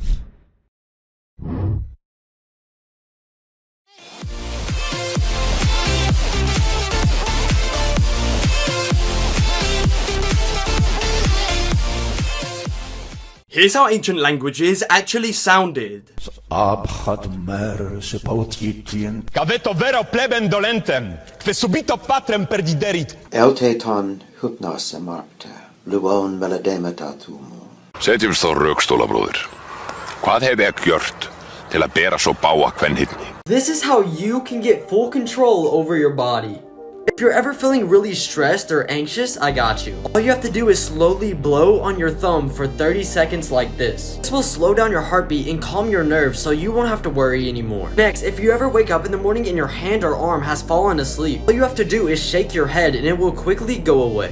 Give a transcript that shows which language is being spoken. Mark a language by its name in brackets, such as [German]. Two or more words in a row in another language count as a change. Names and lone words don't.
[English] Here's how ancient languages actually sounded. [Latin] Caveto vero plebem dolentem, que subito patrem perdiderit. [Greek] εὖτε τὸν ὕπνος ἔμαρπτε, λύων μελεδήματα θυμοῦ. [Old Norse] Setjumst þá rökstola, bróðir. Hvað hef ég gjört til að bera svo báa kvenhyrni? [English] This is how you can get full control over your body. If you're ever feeling really stressed or anxious, I got you. All you have to do is slowly blow on your thumb for 30 seconds like this. This will slow down your heartbeat and calm your nerves so you won't have to worry anymore. Next, if you ever wake up in the morning and your hand or arm has fallen asleep, all you have to do is shake your head and it will quickly go away.